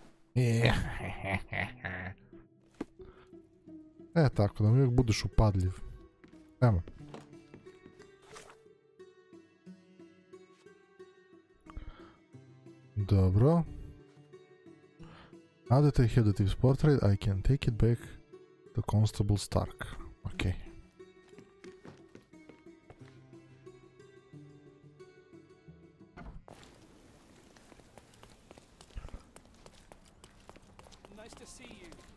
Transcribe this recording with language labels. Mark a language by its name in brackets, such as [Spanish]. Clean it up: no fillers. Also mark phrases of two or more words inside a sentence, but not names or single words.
[Serbian] Tako da mi uvijek budeš upadljiv. Evo. Dobro. [English] Now that I have the thief's portrait, I can take it back to Constable Stark. Okay. Nice to see you.